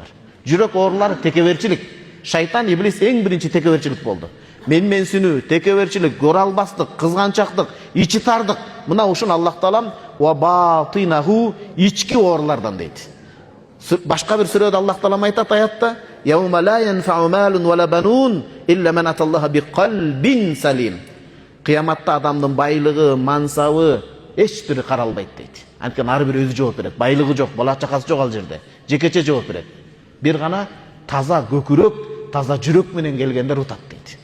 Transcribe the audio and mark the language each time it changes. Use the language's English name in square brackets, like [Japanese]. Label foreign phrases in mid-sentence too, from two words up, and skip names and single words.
[Kyrgyz] Жүрөк оорулары текеберчилик. Шайтан, иблис эң биринчи текеберчилик болду. Менменсинүү, текеберчилик, көралбастык, кызганчактык, ичи тардык. Мына ушун Аллах Таалам [Arabic] وباطنه [Kyrgyz] ички оорулардан дейт. Башка бир сүрөдө Аллах Таалам айтат аятта: [Arabic] "يوم لا ينفع مال ولا بنون إلا من أتى الله بقلب سليم." [Kyrgyz] Кыяматта адамдын байлыгы, мансабы эч бири каралбайт дейт. Анткени ар бири өзү жооп берет. Байлыгы жок, бала чакасы жок ал жерде. Жекече жооп берет. Бир гана таза көкүрөк, таза жүрөк менен келгендер утат дейт.